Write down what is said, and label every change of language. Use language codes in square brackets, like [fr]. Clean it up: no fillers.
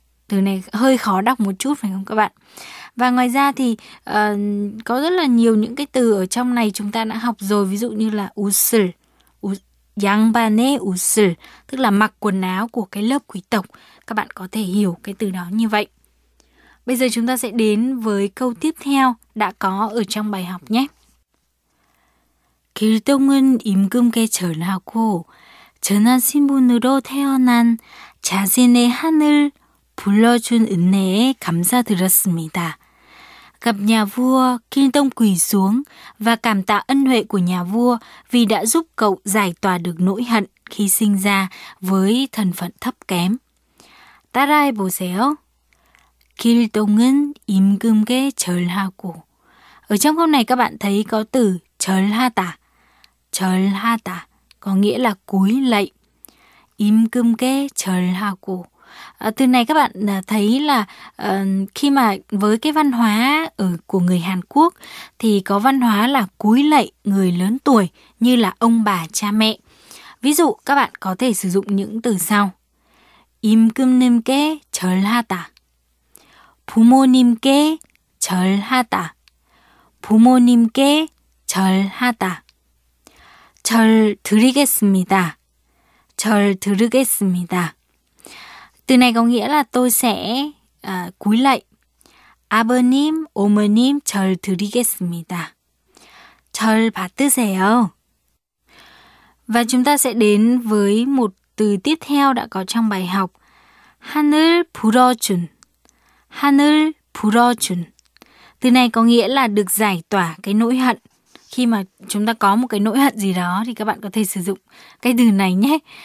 [vi] từ này hơi khó đọc một chút phải không các bạn? Và ngoài ra thì có rất là nhiều những cái từ ở trong này chúng ta đã học rồi, ví dụ như là [ko] 옷을, 양반의 옷을, [vi] tức là mặc quần áo của cái lớp quý tộc. Các bạn có thể hiểu cái từ đó như vậy. Bây giờ chúng ta sẽ đến với câu tiếp theo đã có ở trong bài học nhé. [ko] 길동은 임금께 절하고 전한 신분으로 태어난 자신의 한을 불러준 은혜에 감사드렸습니다. [vi] Gặp nhà vua, Kildong quỳ xuống và cảm tạ ân huệ của nhà vua vì đã giúp cậu giải tỏa được nỗi hận khi sinh ra với thân phận thấp kém. [ko] 따라해 보세요. 길동은 임금께 절하고. [vi] Ở trong câu này các bạn thấy có từ 절하다. 절하다 có nghĩa là cúi lạy. [ko] 임금께 절하고. [vi] Từ này các bạn thấy là khi mà với cái văn hóa ở của người Hàn Quốc thì có văn hóa là cúi lạy người lớn tuổi như là ông bà cha mẹ. Ví dụ các bạn có thể sử dụng những từ sau. [ko] 임금님께 절하다. 부모님께 절하다. 부모님께 절하다. 절 드리겠습니다. 절 드리겠습니다. [vi] Từ này có nghĩa là tôi sẽ cúi lạy. [ko] 아버님, 어머님 절 드리겠습니다. 절 받으세요. [vi] Và chúng ta sẽ đến với một từ tiếp theo đã có trong bài học. [ko] 하늘 불어준. 하늘 불어준. [vi] Từ này có nghĩa là được giải tỏa cái nỗi hận. Khi mà chúng ta có một cái nỗi hận gì đó thì các bạn có thể sử dụng cái từ này nhé.